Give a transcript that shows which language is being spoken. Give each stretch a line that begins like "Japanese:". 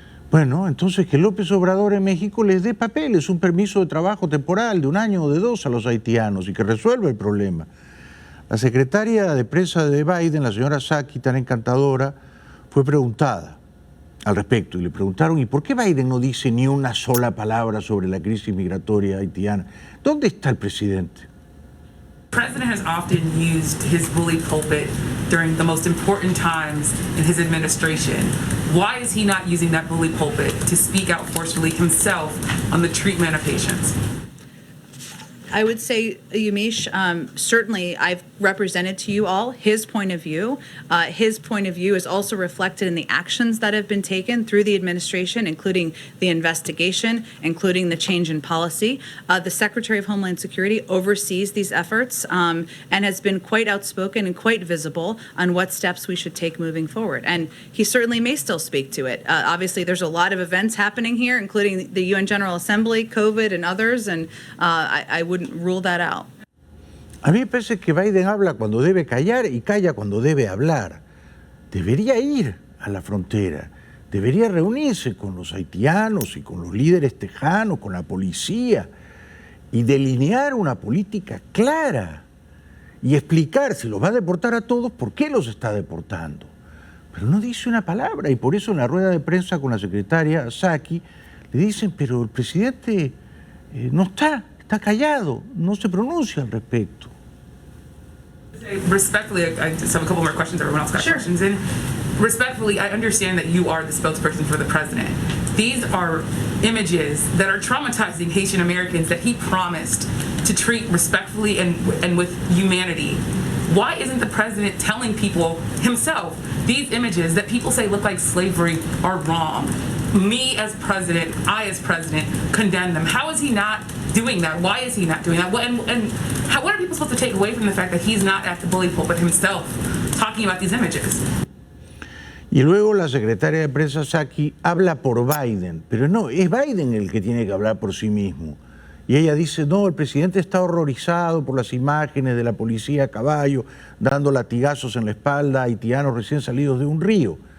Spanish: Bueno, entonces que López Obrador en México les dé papeles, un permiso de trabajo temporal de 1 año o de 2 a los haitianos y que resuelva el problema. La secretaria de prensa de Biden, la señora Psaki, tan encantadora, fue preguntada al respecto y le preguntaron, ¿y por qué Biden no dice ni una sola palabra sobre la crisis migratoria haitiana? ¿Dónde está el presidente?
English: The president has often used his bully pulpit during the most important times in his administration. Why is he not using that bully pulpit to speak out forcefully himself on the treatment of patients? I would say, Yamiche, certainly I've represented to you all his point of view. His point of view is also reflected in the actions that have been taken through the administration, including the investigation, including the change in policy. The Secretary of Homeland Security oversees these efforts and has been quite outspoken and quite visible on what steps we should take moving forward. And he certainly may still speak to it. Obviously, there's a lot of events happening here, including the UN General Assembly, COVID, and others, and I wouldn't rule that out.
Spanish: A mí me parece que Biden habla cuando debe callar y calla cuando debe hablar. Debería ir a la frontera, debería reunirse con los haitianos y con los líderes tejanos, con la policía y delinear una política clara y explicar si los va a deportar a todos, por qué los está deportando. Pero no dice una palabra y por eso en la rueda de prensa con la secretaria Psaki le dicen, pero el presidente no está callado, no se pronuncia al respecto.
English: Respectfully, I just have a couple more questions. Everyone else got questions in. Respectfully, I understand that you are the spokesperson for the president. These are images that are traumatizing Haitian Americans that he promised to treat respectfully and with humanity. Why isn't the president telling people himself these images that people say look like slavery are wrong? Me as president, I as president, condemn them. How is he not doing that? Why is he not doing that? What are people supposed to take away from the fact that he's not at the bully pulpit himself talking about these images?
Spanish: Y luego la secretaria de prensa Psaki habla por Biden, pero no, es Biden el que tiene que hablar por sí mismo. Y ella dice, no, el presidente está horrorizado por las imágenes de la policía a caballo dando latigazos en la espalda a haitianos recién salidos de un río.